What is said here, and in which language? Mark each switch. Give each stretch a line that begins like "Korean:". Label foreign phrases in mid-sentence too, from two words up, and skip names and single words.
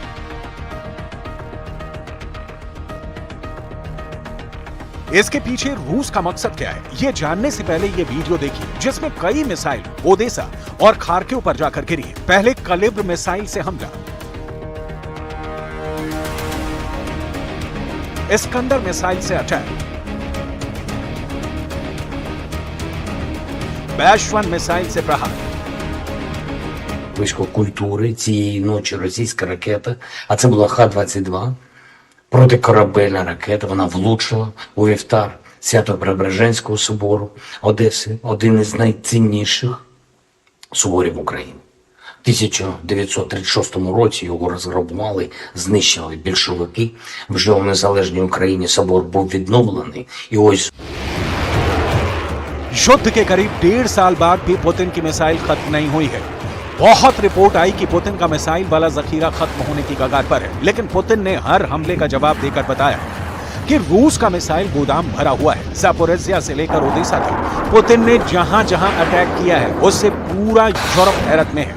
Hindi: इसके पीछे रूस का मकसद क्या है, ये जानने से पहले ये वीडियो देखिए जिसमें कई मिसाइल ओडेसा और खार्किव पर जाकर गिरी है। पहले कैलिब्र मिसाइल से हमला, इस्कंदर मिसाइल से अटैक, बैश-1 मिसाइल से प्रहार।
Ukrainian: Близько культури цієї ночі російська ракета, а це була Х-22, протикорабельна ракета, вона влучила у вівтар Свято-Преображенського собору Одеси, один із найцінніших соборів України. В 1936 році його розграбували, знищили більшовики. Вже у незалежній Україні собор був відновлений. І ось
Hindi: युद्ध के करीब 1.5 साल बाद भी पुतिन की मिसाइल खत्म नहीं हुई है। बहुत रिपोर्ट आई कि पुतिन का मिसाइल वाला जखीरा खत्म होने की कगार पर है, लेकिन पुतिन ने हर हमले का जवाब देकर बताया कि रूस का मिसाइल गोदाम भरा हुआ है। ज़ैपोरिज़िया से लेकर ओडेसा तक पुतिन ने जहां जहां अटैक किया है उससे पूरा यूरोप हैरत में है।